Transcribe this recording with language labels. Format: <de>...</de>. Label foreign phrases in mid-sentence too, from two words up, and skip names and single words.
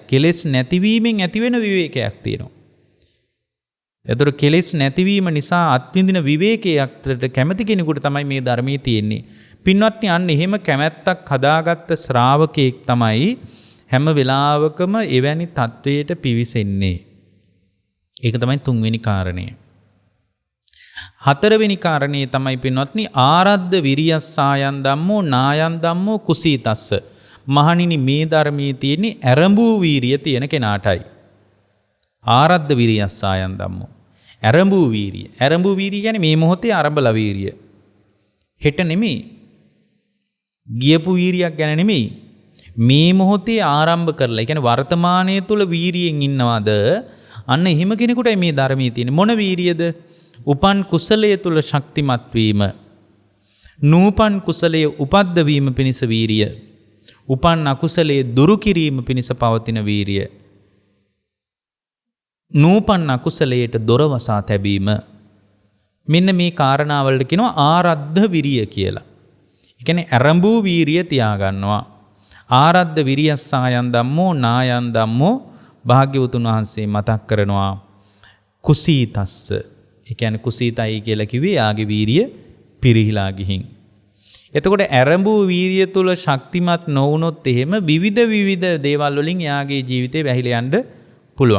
<si>කෙලෙස් නැතිවීමෙන් ඇතිවෙන විවේකයක් තියෙනවා. ඒතර කෙලෙස් නැතිවීම නිසා අත්විඳින විවේකයකට කැමති කෙනෙකුට තමයි මේ ධර්මයේ තියෙන්නේ. පින්වත්නි අන්න එහෙම කැමැත්තක් හදාගත්ත ශ්‍රාවකෙක් තමයි හැම වෙලාවකම එවැනි තත්වයට පිවිසෙන්නේ. ඒක තමයි තුන්වෙනි කාරණය. හතරවෙනි කාරණේ තමයි පින්වත්නි</si> <pi>ආරද්ධ විරියස්සායන් ධම්මෝ නායන් ධම්මෝ කුසීතස්ස.</pi> <si>මහණෙනි මේ ධර්මයේ තියෙන්නේ ඇරඹූ වීරිය තියෙන කෙනාටයි.</si> <pi>ආරද්ධ විරියස්සායන් ධම්මෝ.</pi> <si>ඇරඹූ වීරිය. ඇරඹූ වීරිය කියන්නේ මේ මොහොතේ ආරම්භලා වීරිය. හෙට නෙමෙයි. ගියපු වීරියක් ගැන නෙමෙයි. මේ මොහොතේ ආරම්භ කරලා. ඒ කියන්නේ වර්තමානයේ තුල වීරියෙන් ඉන්නවද? අන්න එහෙම කෙනෙකුටයි මේ ධර්මයේ තියෙන්නේ. මොන වීරියද? උපන් කුසලයේ තුල ශක්තිමත් වීම. නූපන් කුසලයේ උපද්ද වීම පිණිස වීරිය. උපන් අකුසලයේ දුරු කිරීම පිණිස පවතින වීරිය. නූපන් අකුසලයට දොර වසා තැබීම. මෙන්න මේ කාරණාවලට කියනවා</si> <pi>ආරද්ධ විරිය</pi> <si>කියලා. ඒ කියන්නේ ආරම්භූ වීරිය තියාගන්නවා.</si> <pi>ආරද්ධ විරියස්සායන් ධම්මෝ නායන් ධම්මෝ</pi> <si>භාග්‍යවතුන් වහන්සේ මතක් කරනවා</si> <pi>කුසීතස්ස.</pi> <si>ඒ කියන්නේ කුසීතයි කියලා කිව්වේ යාගේ වීරිය පිරිහිලා ගිහින්. එතකොට ආරම්භූ වීරිය තුල ශක්තිමත් නොවුනොත් එහෙම විවිධ දේවල් වලින් යාගේ ජීවිතේ වැහිලා යන්න පුළුවන්.</si>